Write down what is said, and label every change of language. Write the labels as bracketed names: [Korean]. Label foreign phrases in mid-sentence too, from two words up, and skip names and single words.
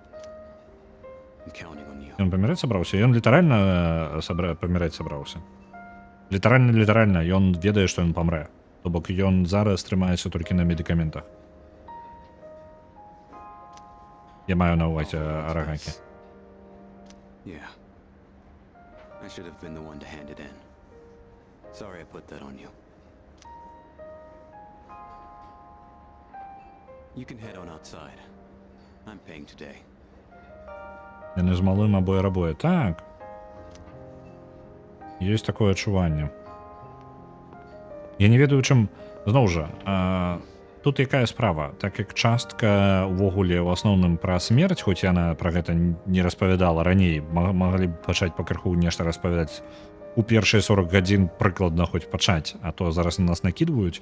[Belarusian] Ён паміраць сабраўся? Ён літаральна паміраць сабраўся. Літаральна, ён ведае, што ён памрэ. То бок ён зараз трымаецца толькі на медыкаментах. Я маю на ўвазе Арагакі. [English] Yeah. I should have been the one to hand it in. Sorry I put that on you. You can head on outside. I'm paying today. [Belarusian] Яны з малым абое-рабое. Так. Ёсць такое адчуванне. Я не ведаю, чым... Зноў жа, тут якая справа? Так як частка ўвогуле ў асноўным пра смерць, хоць яна пра гэта не распавядала раней, маглі б пачаць пакрыху нешта распавядаць у першыя 40 гадзін прыкладна хоць пачаць, а то зараз на нас накідваюць.